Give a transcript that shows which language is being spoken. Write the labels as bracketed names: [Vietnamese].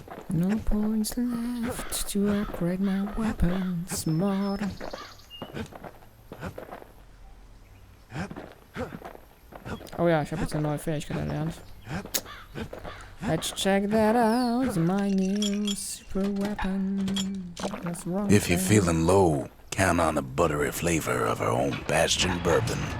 [English] No points left to upgrade my weapons more. [German] Oh ja, ich habe jetzt eine neue Fähigkeit erlernt. [English] Let's check that out, my new super weapon. That's wrong. If you're feeling low, count on the buttery flavor of our own Bastion bourbon.